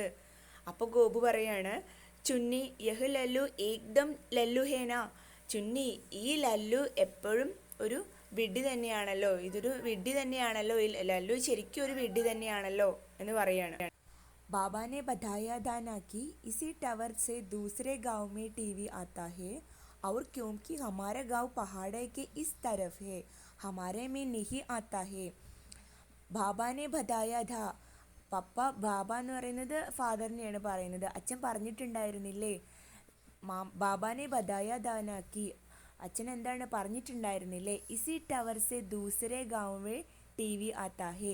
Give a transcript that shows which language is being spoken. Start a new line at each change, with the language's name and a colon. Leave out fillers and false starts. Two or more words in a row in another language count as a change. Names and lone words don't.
Malayalam: അപ്പോൾ ഗോപു പറയാണ്, ചുന്നി
Hindi: यह लल्लू एकदम लल्लू है न.
Malayalam: ചുന്നി, ഈ ലല്ലു എപ്പോഴും ഒരു വിഡ്ഢി തന്നെയാണല്ലോ, ഇതൊരു വിഡ്ഢി തന്നെയാണല്ലോ, ലല്ലു ശരിക്കും ഒരു വിഡ്ഢി തന്നെയാണല്ലോ എന്ന് പറയാണ്.
Hindi: बाबा ने बताया था ना कि इसी टावर से दूसरे गांव में टीवी आता है और क्योंकि हमारा गांव पहाड़ के इस तरफ है, हमारे में नहीं आता है. बाबा ने बताया था.
Malayalam: പപ്പ, ബാബ എന്ന് പറയുന്നത് ഫാദറിനെയാണ് പറയുന്നത്. അച്ഛൻ പറഞ്ഞിട്ടുണ്ടായിരുന്നില്ലേ?
Hindi: बाबा ने बताया था ना कि,
Malayalam: അച്ഛൻ എന്താണ് പറഞ്ഞിട്ടുണ്ടായിരുന്നില്ലേ?
Hindi: इसी टावर से दूसरे गांवे टीवी आता है.